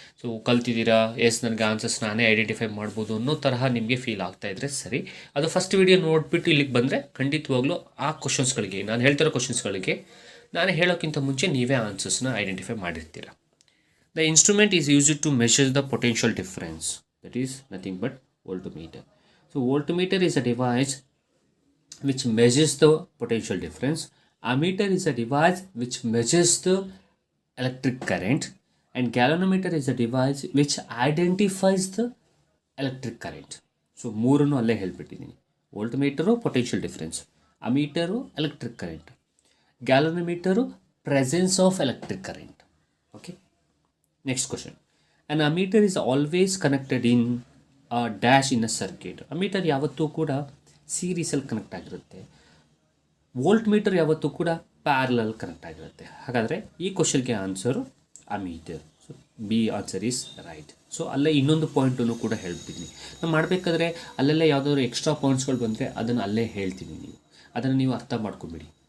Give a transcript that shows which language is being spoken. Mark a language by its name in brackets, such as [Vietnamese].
[Kannada] So ಕಲ್ತಿದ್ದೀರಾ, S ನನಗೆ answers ನಾನೇ identify ಮಾಡ್ಬೋದು ಅನ್ನೋ ತರಹ ನಿಮಗೆ ಫೀಲ್ ಆಗ್ತಾ ಇದ್ದರೆ ಸರಿ. ಅದು ಫಸ್ಟ್ ವಿಡಿಯೋ ನೋಡಿಬಿಟ್ಟು ಇಲ್ಲಿಗೆ ಬಂದರೆ ಖಂಡಿತವಾಗ್ಲೂ ಆ ಕ್ವಶನ್ಸ್ಗಳಿಗೆ, ನಾನು ಹೇಳ್ತಿರೋ ಕ್ವಶನ್ಸ್ಗಳಿಗೆ ನಾನು ಹೇಳೋಕ್ಕಿಂತ ಮುಂಚೆ ನೀವೇ ಆನ್ಸರ್ಸ್ನ identify ಮಾಡಿರ್ತೀರ. [English] The instrument is used to measure the potential difference. That is nothing but voltmeter. So voltmeter is a device which measures the potential difference. Ammeter is a device which measures the electric current, and galvanometer is a device which identifies the electric current. [Kannada] So ಮೂರನ್ನು ಅಲ್ಲೇ ಹೇಳ್ಬಿಟ್ಟಿದ್ದೀನಿ. ವೋಲ್ಟ್ಮೀಟರು potential difference, ಅಮೀಟರು electric current, ಗ್ಯಾಲೋನೋಮೀಟರು presence of electric current. [English] Okay, next question. An ammeter is always connected in dash in a circuit. [Kannada] Ammeter ಯಾವತ್ತೂ ಕೂಡ ಸೀರೀಸಲ್ಲಿ connect ಆಗಿರುತ್ತೆ. Volt meter ಯಾವತ್ತೂ ಕೂಡ parallel connect ಆಗಿರುತ್ತೆ. ಹಾಗಾದರೆ ಈ ಕ್ವಶನ್ಗೆ answer ammeter. [English] So B answer is right. [Kannada] So ಅಲ್ಲೇ ಇನ್ನೊಂದು ಪಾಯಿಂಟನ್ನು ಕೂಡ ಹೇಳ್ಬಿಟ್ಟಿದ್ದೀನಿ. ನಾನು ಮಾಡಬೇಕಾದ್ರೆ ಅಲ್ಲೆಲ್ಲ ಯಾವುದಾದ್ರು ಎಕ್ಸ್ಟ್ರಾ ಪಾಯಿಂಟ್ಸ್ಗಳು ಬಂದರೆ ಅದನ್ನು ಅಲ್ಲೇ ಹೇಳ್ತೀನಿ, ನೀವು ಅದನ್ನು ನೀವು ಅರ್ಥ ಮಾಡ್ಕೊಬೇಡಿ.